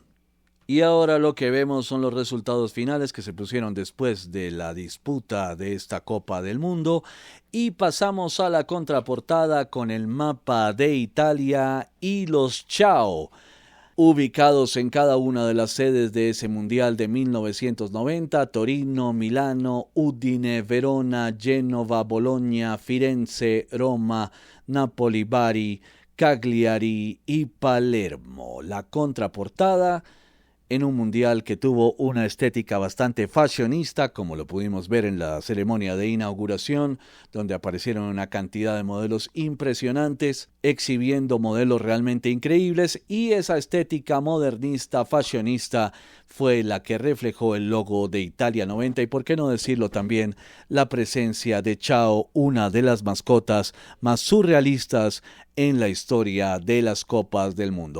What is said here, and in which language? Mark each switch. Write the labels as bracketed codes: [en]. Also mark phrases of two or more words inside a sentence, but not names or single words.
[es] Y ahora lo que vemos son los resultados finales que se pusieron después de la disputa de esta Copa del Mundo y pasamos a la contraportada con el mapa de Italia y los Ciao, ubicados en cada una de las sedes de ese Mundial de 1990, Torino, Milano, Udine, Verona, Génova, Bologna, Firenze, Roma, Napoli, Bari, Cagliari y Palermo. La contraportada en un mundial que tuvo una estética bastante fashionista, como lo pudimos ver en la ceremonia de inauguración, donde aparecieron una cantidad de modelos impresionantes, exhibiendo modelos realmente increíbles, y esa estética modernista, fashionista, fue la que reflejó el logo de Italia 90, y por qué no decirlo también, la presencia de Ciao, una de las mascotas más surrealistas en la historia de las Copas del Mundo.